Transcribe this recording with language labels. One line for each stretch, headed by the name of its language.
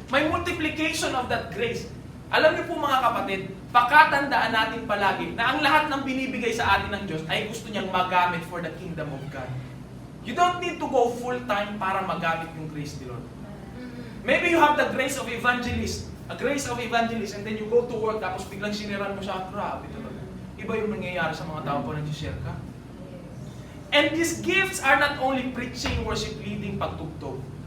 English: May multiplication of that grace.
Filipino: Alam niyo po mga kapatid, pakatandaan natin palagi na ang lahat ng binibigay sa atin ng Diyos ay gusto niyang magamit
English: for the kingdom of God. You don't need to go full-time
Filipino: para magamit yung grace ni Lord.
English: Maybe you have the grace of evangelist, and then you go to work,
Filipino: tapos biglang siniran mo siya, grabe talaga. Iba yung nangyayari sa mga tao po nag-share ka.
English: And these gifts are not only preaching, worship, leading, pagtugtog.